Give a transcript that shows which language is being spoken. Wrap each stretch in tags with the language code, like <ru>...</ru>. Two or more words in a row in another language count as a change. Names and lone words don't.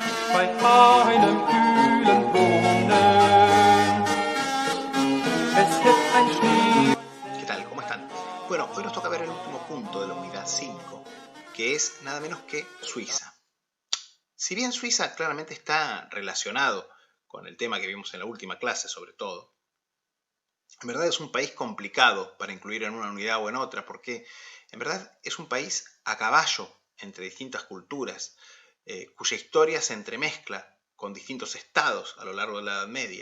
<de>bei keinem kühlen Brunnen. Es gibt ein Schnee.</de> <es>¿Qué tal? ¿Cómo están? Bueno, hoy nos toca ver el último punto de la unidad 5, que es nada menos que Suiza. Si bien Suiza claramente está relacionado con el tema que vimos en la última clase sobre todo, en verdad es un país complicado para incluir en una unidad o en otra, porque en verdad es un país a caballo entre distintas culturas, cuya historia se entremezcla con distintos estados a lo largo de la Edad Media.</es>